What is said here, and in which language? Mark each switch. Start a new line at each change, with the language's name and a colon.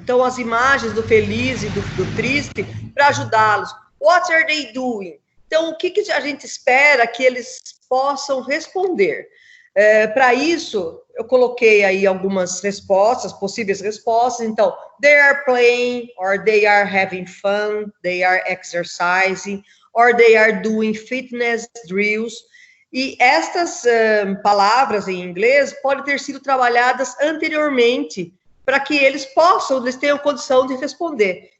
Portuguese: Então, as imagens do feliz e do triste para ajudá-los.
English: What are they doing?
Portuguese: Então, o que a gente espera que eles possam responder? Para isso, eu coloquei aí algumas respostas, possíveis respostas.
English: Então, they are playing, or they are having fun, they are exercising, or they are doing fitness drills.
Portuguese: E estas palavras em inglês podem ter sido trabalhadas anteriormente para que eles tenham condição de responder.